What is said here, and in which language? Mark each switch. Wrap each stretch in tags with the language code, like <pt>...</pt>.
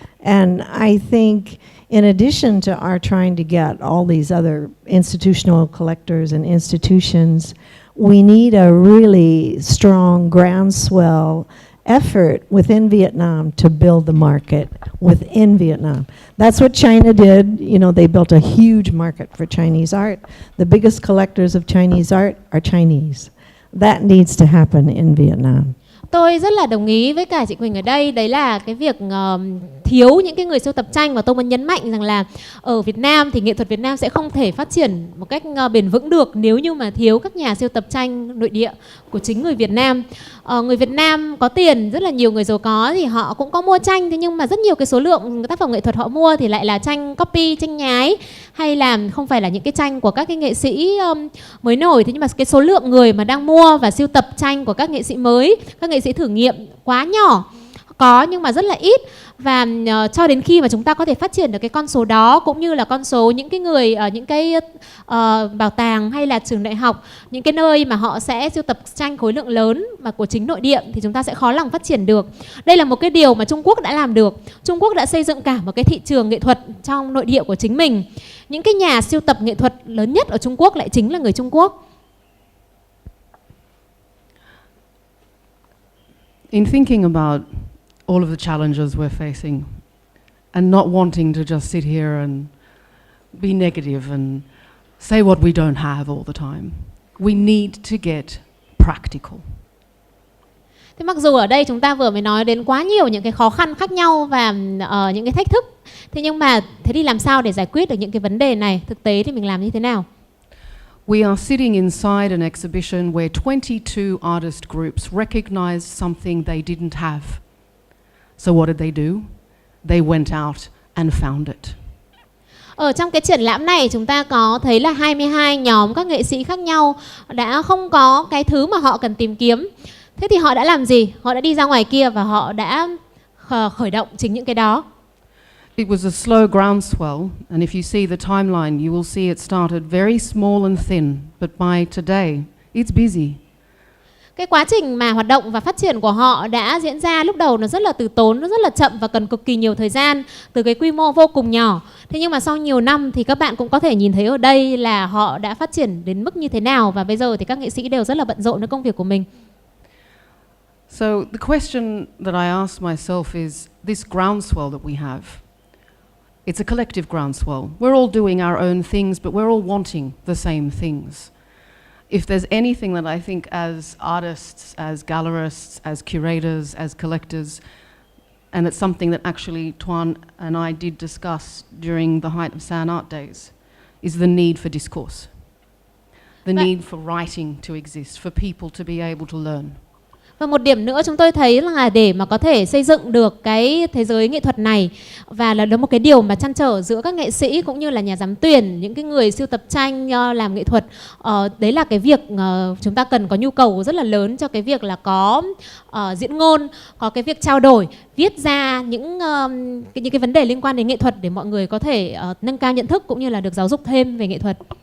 <en>And I think in addition to our trying to get all these other institutional collectors and institutions, we need a really strong groundswell effort within Vietnam to build the market within Vietnam. That's what China did. They built a huge market for Chinese art. The biggest collectors of Chinese art are Chinese. That needs to happen in Vietnam.</en> <vi>Tôi rất là đồng ý với cả chị Quỳnh ở đây, đấy là cái việc thiếu những cái người sưu tập tranh, và tôi muốn nhấn mạnh rằng là ở Việt Nam thì nghệ thuật Việt Nam sẽ không thể phát triển một cách bền vững được nếu như mà thiếu các nhà sưu tập tranh nội địa của chính người Việt Nam. Người Việt Nam có tiền, rất là nhiều người giàu có thì họ cũng có mua tranh, thế nhưng mà rất nhiều cái số lượng tác phẩm nghệ thuật họ mua thì lại là tranh copy, tranh nhái, hay là không phải là những cái tranh của các cái nghệ sĩ mới nổi. Thế nhưng mà cái số lượng người mà đang mua và sưu tập tranh của các nghệ sĩ mới, các nghệ sĩ thử nghiệm quá nhỏ. có nhưng mà rất là ít, và cho đến khi mà chúng ta có thể phát triển được cái con số đó, cũng như là con số những cái người ở những cái bảo tàng hay là trường đại học, những cái nơi mà họ sẽ sưu tập tranh khối lượng lớn mà của chính nội địa, thì chúng ta sẽ khó lòng phát triển được. Đây là một cái điều mà Trung Quốc đã làm được. Trung Quốc đã xây dựng cả một cái thị trường nghệ thuật trong nội địa của chính mình. Những cái nhà sưu tập nghệ thuật lớn nhất ở Trung Quốc lại chính là người Trung Quốc.</vi> <en>In thinking about all of the challenges we're facing and not wanting to just sit here and be negative and say what we don't have all the time, we need to get practical.</en> <vi>Thế mặc dù ở đây chúng ta vừa mới nói đến quá nhiều những cái khó khăn khác nhau và những cái thách thức, thế nhưng mà thế thì làm sao để giải quyết được những cái vấn đề này? Thực tế thì mình làm như thế nào?</vi> <en>We are sitting inside an exhibition where 22 artist groups recognized something they didn't have. So what did they do? They went out and found it.</en> <vi>Ở trong cái triển lãm này chúng ta có thấy là 22 nhóm các nghệ sĩ khác nhau đã không có cái thứ mà họ cần tìm kiếm. Thế thì họ đã làm gì? Họ đã đi ra ngoài kia và họ đã khởi động chính những cái đó.</vi> <en>It was a slow groundswell, and if you see the timeline, you will see it started very small and thin, but by today, it's busy.</en> <vi>Cái quá trình mà hoạt động và phát triển của họ đã diễn ra lúc đầu nó rất là từ tốn, nó rất là chậm và cần cực kỳ nhiều thời gian, từ cái quy mô vô cùng nhỏ. Thế nhưng mà sau nhiều năm thì các bạn cũng có thể nhìn thấy ở đây là họ đã phát triển đến mức như thế nào, và bây giờ thì các nghệ sĩ đều rất là bận rộn với công việc của mình.</vi> <en>So the question that I ask myself is, this groundswell that we have, it's a collective groundswell. We're all doing our own things, but we're all wanting the same things. If there's anything that I think as artists, as gallerists, as curators, as collectors, and it's something that actually Tuấn and I did discuss during the height of San Art Days, is the need for discourse. The need for writing to exist, for people to be able to learn.</en> <vi>Và một điểm nữa chúng tôi thấy là để mà có thể xây dựng được cái thế giới nghệ thuật này, và là đó một cái điều mà trăn trở giữa các nghệ sĩ cũng như là nhà giám tuyển, những cái người sưu tập tranh làm nghệ thuật, đấy là cái việc chúng ta cần có nhu cầu rất là lớn cho cái việc là có diễn ngôn, có cái việc trao đổi, viết ra những cái vấn đề liên quan đến nghệ thuật để mọi người có thể nâng cao nhận thức cũng như là được giáo dục thêm về nghệ thuật.</vi>